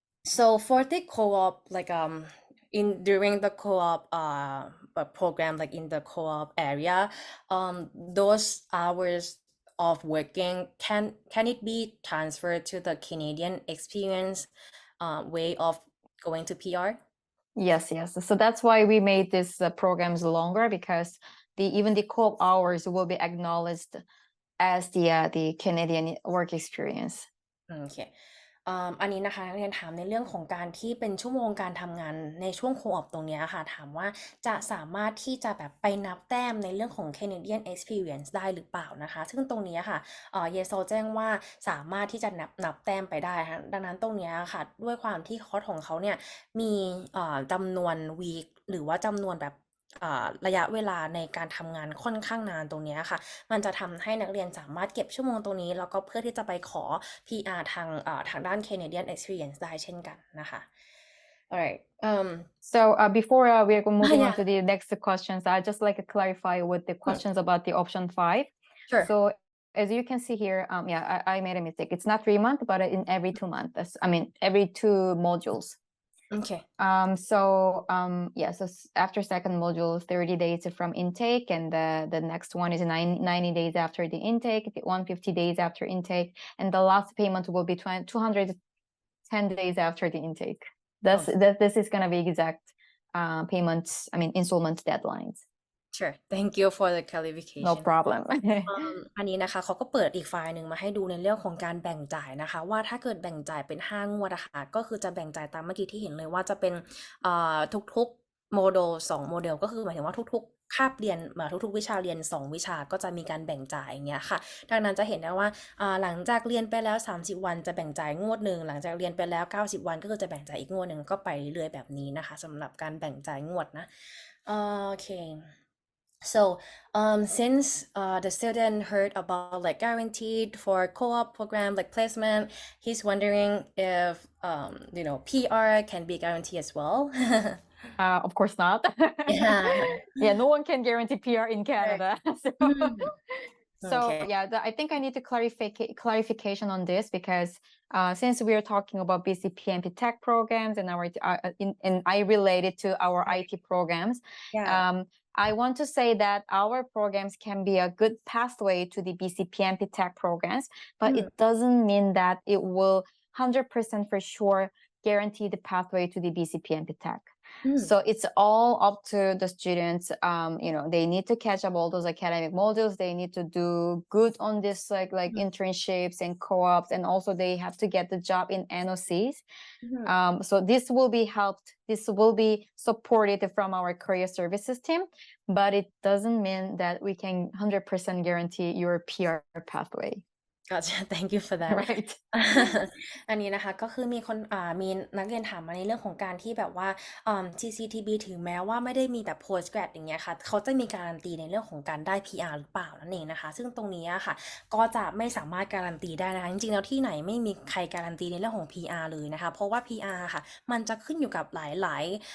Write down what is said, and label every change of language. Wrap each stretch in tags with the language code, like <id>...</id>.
<en>So for the co-op, like during the co-op program, like in the co-op area, those hours of working can it be transferred to the Canadian experience way of going to PR? Yes. So that's why we made these programs longer, because even the co-op hours will be acknowledged as the Canadian work experience. Okay.</en> <th>อันนี้นะคะนักเรียนถามในเรื่องของการที่เป็นชั่วโมงการทำงานในช่วงโคออปตรงเนี้ยค่ะถามว่าจะสามารถที่จะแบบไปนับแต้มในเรื่องของ Canadian Experience ได้หรือเปล่านะคะซึ่งตรงนี้ค่ะเยโซแจ้งว่าสามารถที่จะนับแต้มไปได้ค่ะดังนั้นตรงเนี้ยค่ะด้วยความที่คอร์สของเขาเนี่ยมีจำนวนวีคหรือว่าจำนวนแบบ ระยะเวลาในการทำงานค่อนข้างนานตรงเนี้ยค่ะ มันจะทำให้นักเรียนสามารถเก็บชั่วโมงตรงนี้แล้วก็เพื่อที่จะไปขอ PR ทางด้าน Canadian Experience ได้เช่นกันนะคะ alright</th> <en>So before we're moving on yeah to the next questions, I just like to clarify with the questions about the option 5. sure So as you can see here, yeah, I made a mistake. It's not 3 months, but in every 2 months. I mean, every 2 modules. okay Yeah, so after second module, 30 days from intake, and the next one is 90 days after the intake, 150 days after intake, and the last payment will be 210 days after the intake. This is going to be exact payments, I mean, installment deadlines. sure thank you for the No clarification problem.</en> <th>อันนี้นะคะเขาก็เปิดอีกไฟล์หนึ่งมาให้ดูในเรื่องของการแบ่งจ่ายนะคะว่าถ้าเกิดแบ่งจ่ายเป็น5 งวดนะคะก็คือจะแบ่งจ่ายตามเมื่อกี้ที่เห็นเลยว่าจะเป็น ทุกๆโมดูล2 โมเดลก็คือหมายถึงว่าทุกๆคาบเรียนทุกๆวิชาเรียน2 วิชาก็จะมีการแบ่งจ่ายอย่างเงี้ยค่ะดังนั้นจะเห็นได้ว่าหลังจากเรียนไปแล้ว30 วันจะแบ่งจ่ายงวดหนึ่งหลังจากเรียนไปแล้ว90 วันก็คือจะแบ่งจ่ายอีกงวดหนึ่งก็ไปเรื่อยๆแบบนี้นะคะสำหรับการแบ่งจ่ายงวดนะโอเค</th> <en>So, since the student heard about like guaranteed for co-op program like placement, he's wondering if PR can be guaranteed as well. Of course not. Yeah. Yeah, no one can guarantee PR in Canada. So Okay. yeah, I think I need to clarification on this because since we are talking about BC PNP Tech programs and and I related to our IT programs, Yeah. I want to say that our programs can be a good pathway to the BC PNP Tech programs, but it doesn't mean that it will 100% for sure guarantee the pathway to the BC PNP Tech. So it's all up to the students. They need to catch up all those academic modules. They need to do good on this like internships and co-ops, and also they have to get the job in NOCs. So this will be helped. This will be supported from our career services team, but it doesn't mean that we can 100% guarantee your PR pathway. Gotcha. Thank you for that. Right.</en> <th>อันนี้นะคะก็คือมีนักเรียนถามมาในเรื่องของการที่แบบว่าCCTB ถึงแม้ว่าไม่ได้มีแบบ post grad อย่างเงี้ยค่ะเขาจะมีการันตีในเรื่องของการได้ PR หรือเปล่านั่นเองนะคะซึ่งตรงนี้ค่ะก็จะไม่สามารถการันตีได้นะคะจริงๆแล้วที่ไหนไม่มีใครการันตีในเรื่องของ PR เลยนะคะเพราะว่า PR ค่ะมันจะขึ้นอยู่กับหลาย</th>